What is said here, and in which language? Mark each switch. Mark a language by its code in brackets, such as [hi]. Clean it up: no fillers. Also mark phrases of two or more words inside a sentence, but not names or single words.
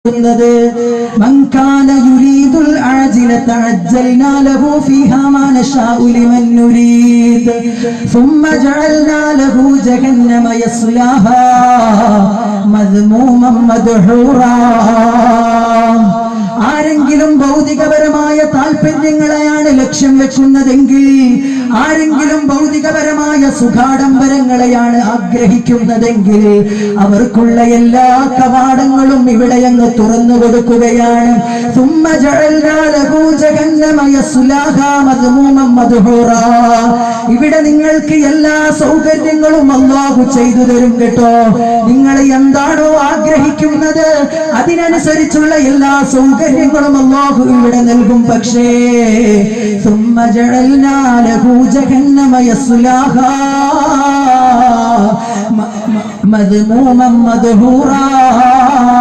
[ar] من كان يريد العاجلة عجلنا له فيها ما نشاء لمن نريد ثم جعلنا له جهنم يصلاها مذموما مدحورا. [ml] ആരെങ്കിലും ഭൗതികപരമായ താല്പര്യങ്ങളെയാണ് ലക്ഷ്യം വെക്കുന്നതെങ്കിൽ, ആരെങ്കിലും ഭൗതികപരമായ സുഖാഡംബരങ്ങളെയാണ് ആഗ്രഹിക്കുന്നതെങ്കിൽ അവർക്കുള്ള എല്ലാ കവാടങ്ങളും ഇവിടെ അങ്ങ് തുറന്നു കൊടുക്കുകയാണ്. [ar] ثم جعلنا له جهنم يصلاها مذموما مدحورا. [ml] ഇവിടെ നിങ്ങൾക്ക് എല്ലാ സൗകര്യങ്ങളും അല്ലാഹു ചെയ്തു തരും കേട്ടോ. നിങ്ങൾ എന്താണോ ആഗ്രഹിക്കുന്നത് അതിനനുസരിച്ചുള്ള എല്ലാ സൗകര്യങ്ങളും അല്ലാഹു ഇവിടെ നൽകും. [ar] പക്ഷേ ثم جعلنا له جهنم يصلاها مذموما مدحورا.